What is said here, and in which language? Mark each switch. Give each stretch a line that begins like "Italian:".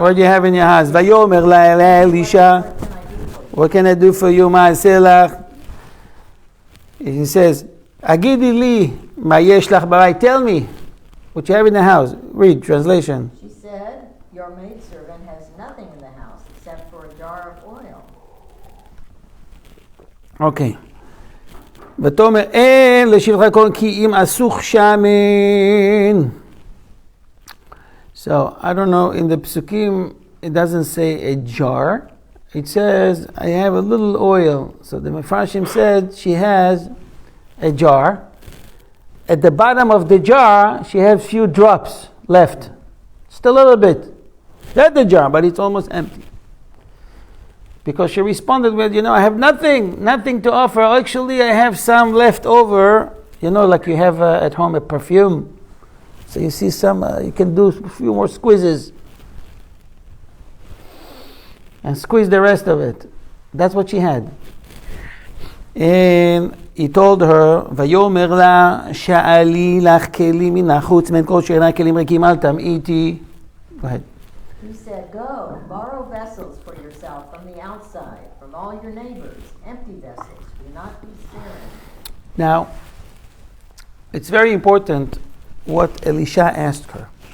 English: What do you have in your house?
Hebrew: Vayomer la
English: Elisha, what can I do for you, Ma'aselach? He says,
Hebrew: Agidi li ma yesh lach barai.
English: Tell me what you have in the house. Read, translation. She said, your maidservant has nothing in the house except for a jar of oil. Okay.
Hebrew: ותאמר אין לשבחה כל כי אם אסוך שמן.
English: So, I don't know, in the Psukim, it doesn't say a jar. It says, I have a little oil. So the Mefarshim said she has a jar. At the bottom of the jar, she has few drops left. Just a little bit. That's the jar, but it's almost empty. Because she responded with, I have nothing to offer. Actually, I have some left over, like you have at home a perfume. So you see some, you can do a few more squeezes. And squeeze the rest of it. That's what she had. And he told her,
Hebrew: ויאמר לה, שאלי לך כלים מן החוץ, מן כל שאינה כלים ריקים, אל תמעיטי.
English: Go ahead. He said, go, borrow vessels for yourself from the outside, from all your neighbors, empty vessels. Do not be sparing. Now, it's very important what Elisha asked her.